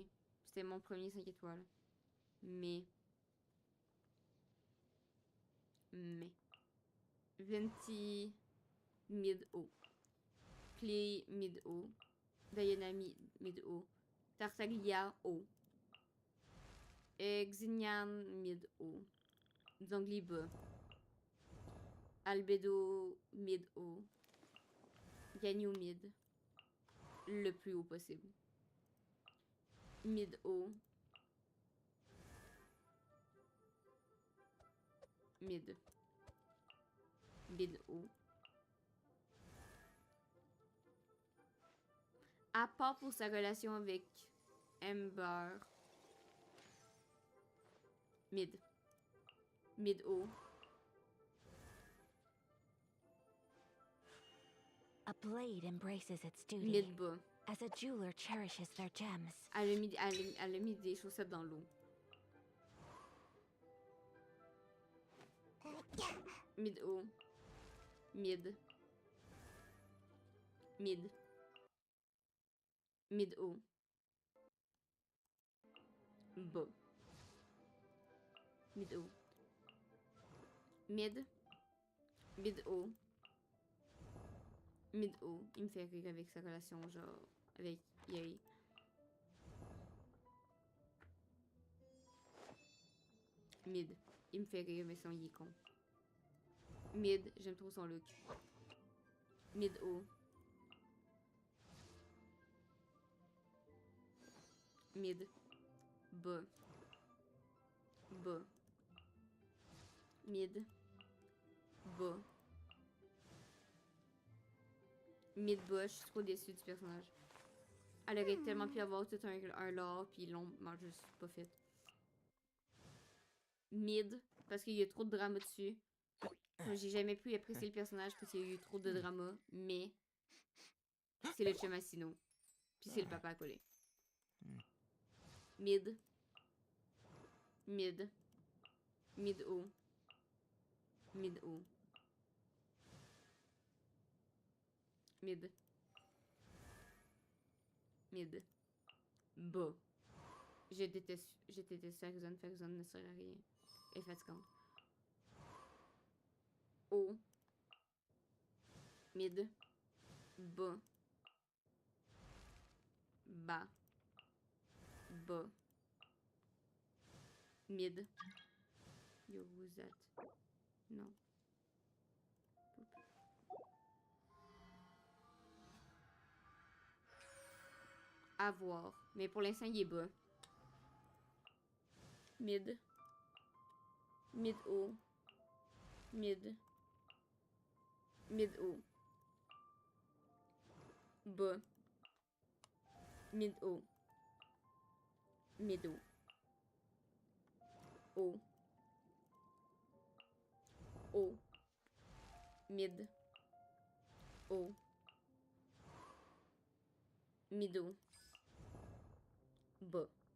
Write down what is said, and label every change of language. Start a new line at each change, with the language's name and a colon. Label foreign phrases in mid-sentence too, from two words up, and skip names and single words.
French: C'était mon premier 5 étoiles. Mais. Venti mid haut. Clé mid haut. Diana mid haut. Tartaglia haut. Xignan mid haut. Zongli bas. Albedo mid haut. Ganyu mid. le plus haut possible. Mid-haut. Mid. Mid-haut. À part pour sa relation avec Amber. Mid. Mid-haut.
English: A blade embraces its duty.
French: Mid-bas.
English: As a jeweler cherishes their gems.
French: Elle a mis des chaussettes dans l'eau. Mid-haut. Mid. Mid. Mid-haut. Bas. Mid-haut. Mid. Mid-haut. Mid-haut. Il me fait rire avec sa relation, genre, avec Yay. Mid. Il me fait rire, mais son il est con. Mid. J'aime trop son look. Mid-haut. Mid. Bas. Bas. Mid. Bas. Mid-bas, je suis trop déçue du personnage. Elle aurait tellement pu avoir tout un lore, puis ils l'ont juste pas fait. Mid, parce qu'il y a trop de drama dessus. J'ai jamais pu apprécier le personnage parce qu'il y a eu trop de drama, mais c'est le chum Asino. Puis c'est le papa à coller. Mid. Mid. Mid-haut. Mid-haut. Mid. Mid. Bas. Je déteste Ferguson. Ferguson ne sert à rien. Elle est fatigante. Haut. Mid. Bas. Bas. Bas. Mid.
English: Yo, who's that?
French: Non. À voir. Mais pour l'instant, il est bas. Mid. Mid-haut. Mid. Mid-haut. Bas. Mid-haut. Mid-haut. Haut. Haut. Mid. Haut. Mid-haut. Bas.